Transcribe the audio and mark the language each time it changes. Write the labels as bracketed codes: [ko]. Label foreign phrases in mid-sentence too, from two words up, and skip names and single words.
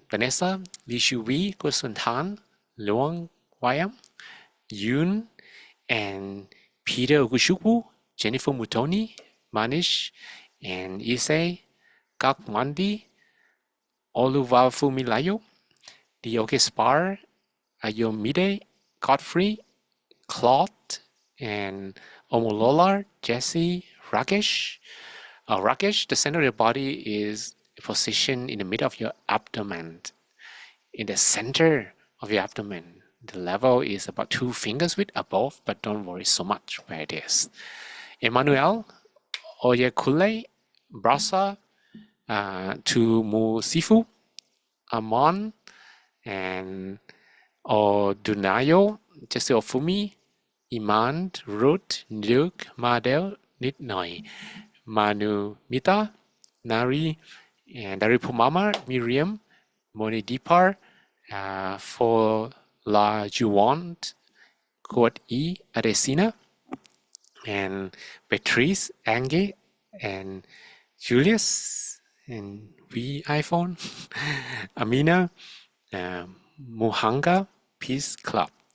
[en] Vanessa, Li Shuwi, Kusun Tan, Luang Wayam, Yoon, and Peter Ogushuku, Jennifer Mutoni, Manish, and Issei, Kakmandi, Oluwafumilayo, Dioke Spar, Ayomide, Godfrey, Claude, and Omolola, Jesse, Rakesh. Rakesh, the center of your body is positioned in the middle of your abdomen, in the center of your abdomen. The level is about 2 fingers width above, but don't worry so much where it is. Emmanuel, Oyekule, Brasa, Tumusifu, Amon, and Odunayo, Jesse Ofumi, Iman, Ruth, Luke, Madel, Nitnoi, Manu Mita, Nari, and Daripumama, Miriam, Moni Dipar, for La Juwant, Quad E, Adesina, and Patrice, Ange, and Julius, and V iPhone, Amina, Muhanga, Peace Club,